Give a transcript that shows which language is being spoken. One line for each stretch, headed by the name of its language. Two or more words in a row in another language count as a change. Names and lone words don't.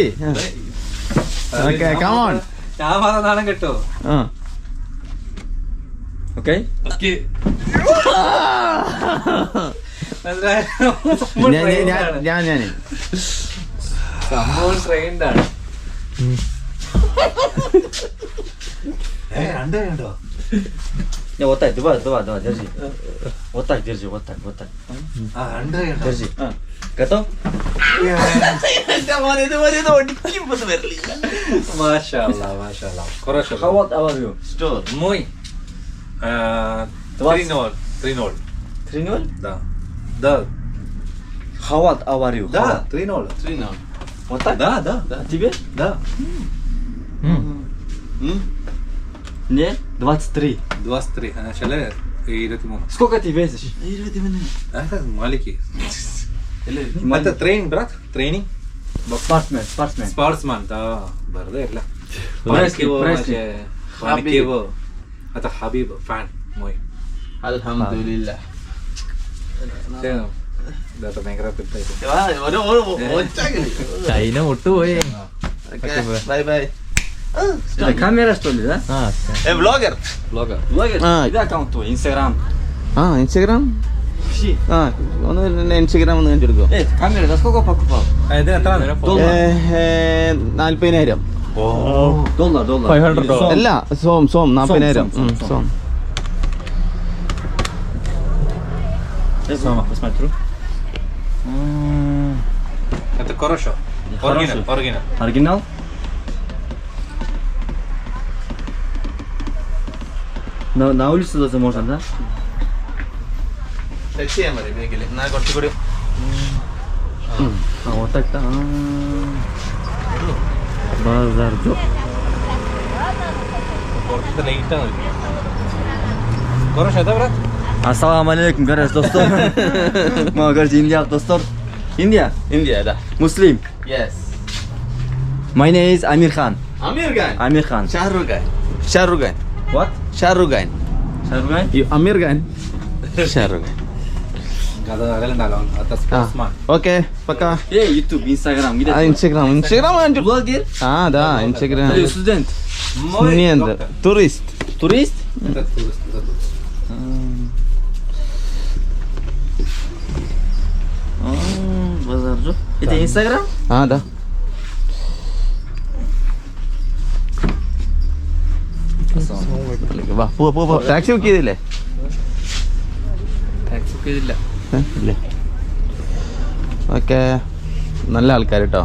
English: okay come on.
Malayalam: ഞാൻ പറഞ്ഞാണ് കേട്ടോ. ഓക്കെ ഞാൻ സംഭവം ട്രെയിൻഡ് ആണ്.
Russian: Вот так, давай, держи. Вот так держи, вот так. Держи. Готов? Машалла. Хорошо.
English: How old are you?
Malayalam: സ്റ്റോർ.
Russian: Мой. 3-0. 3-0? Да.
English: How old are you?
Russian: Да, 3-0. Вот так? Да. А тебе? Да. Мне 23. 23. Начали 23. Сколько ты весишь? Это маленький. Это тренинг, брат? Тренинг? Спортсмен, да. Бардер, Пресли. Хабиб. Это Хабиб, фан мой.
Malayalam: അൽഹംദുലില്ലാ. ഭയങ്കര ചൈന ഒട്ടുപോയേ. ബൈ ബൈ.
Russian: Камера что ли, да?
Malayalam: വ്ളോഗർ. ബ്ലോഗർ.
Russian: Блогер? А. Где аккаунт твой? Инстаграм.
Malayalam: ആ ഇൻസ്റ്റഗ്രാം. ആ ഒന്ന് ഇൻസ്റ്റഗ്രാം ഒന്ന് കാണിച്ചെടുക്കോ.
Russian: Камера за сколько покупал?
Malayalam: ഇത് എത്ര
Russian: Доллар. 40,000. Доллар. 500
Malayalam: അല്ല സോം 40,000. സോം.
Russian: Сама посмотрю. Это хорошо. Оригинал. Оригинал? На улице даже можно, да?
Malayalam: ടച്ച് ചെയ്യാൻ പറയും ബാഗിൽ. എന്നാൽ കുറച്ചുകൂടി
Russian: А, вот так-то. Базар.
Malayalam: പുറത്ത് ലേറ്റ് ആണ്. കുറച്ച് എത്ര
Arabic: السلام عليكم,
Kyrgyz: гараж достор.
Russian: Мама говорит,
Kyrgyz: Индия достор. Индия?
Malayalam: ഇന്ത്യ അതാ.
English: Muslim.
Malayalam: യെസ്.
English: My name is Amir Khan.
Malayalam: അമീർ ഖാൻ.
English: Amir Khan.
Malayalam: ഷാറുഖ് ഖാൻ. ഷാറുഖ് ഖാൻ.
English: What?
Malayalam: ഷാറുഖ് ഖാൻ.
English: Shahrukh?
Malayalam: അമീർ ഖാൻ. ഷാറുഖ് ഖാൻ. അത് അകലുണ്ടാകാം. ആ ഓക്കെ പക്കാ.
English: Hey, YouTube, Instagram. Где?
Malayalam: ആ ഇൻസ്റ്റഗ്രാം കാണിച്ചു.
Russian: Блогер?
Malayalam: ആ അതാ ഇൻസ്റ്റഗ്രാം.
Russian: Ты студент?
Malayalam: ഇനി എന്ത് ടൂറിസ്റ്റ്.
Russian: Турист? Базар. Это Instagram?
Malayalam: ആ അതാ. വാ പോവാ ടാക്സി ബുക്ക് ചെയ്തില്ലേ? ടാക്സ് ബുക്ക് ചെയ്തില്ല. ഇല്ലേ. ഓക്കെ നല്ല ആൾക്കാർ കേട്ടോ.